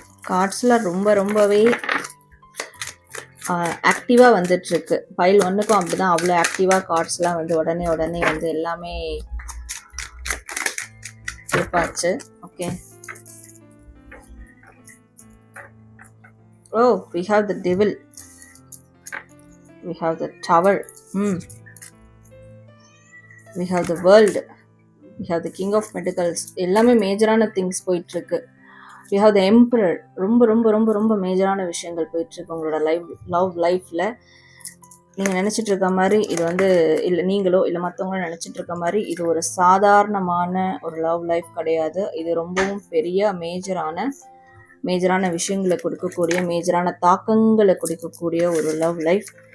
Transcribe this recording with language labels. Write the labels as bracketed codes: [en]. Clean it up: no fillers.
[ta] கார்ட்ஸ்லாம் ரொம்பவே ஆக்டிவாக வந்துட்டுருக்கு. ஃபைல் 1க்கும் அப்படி தான், அவ்வளோ ஆக்டிவாக கார்ட்ஸ்லாம் வந்து உடனே வந்து எல்லாமே இருப்பாச்சு. [en] Okay, oh we have the devil, we have the tower, we have the world, we have the king of pentacles. [ta] எல்லாமே மேஜரான திங்ஸ் போயிட்டுருக்கு. [en] we have the emperor. [ta] ரொம்ப மேஜரான விஷயங்கள் போயிட்டுருக்கு உங்களோட லவ் லைஃப்பில். நீங்கள் நினச்சிட்டு இருக்க மாதிரி இது வந்து இல்லை, நீங்களோ இல்லை மற்றவங்களும் நினச்சிட்டு இருக்க மாதிரி இது ஒரு சாதாரணமான ஒரு லவ் லைஃப் கிடையாது. இது ரொம்பவும் பெரிய மேஜரான விஷயங்களை கொடுக்கக்கூடிய, மேஜரான தாக்கங்களை கொடுக்கக்கூடிய ஒரு லவ் லைஃப்.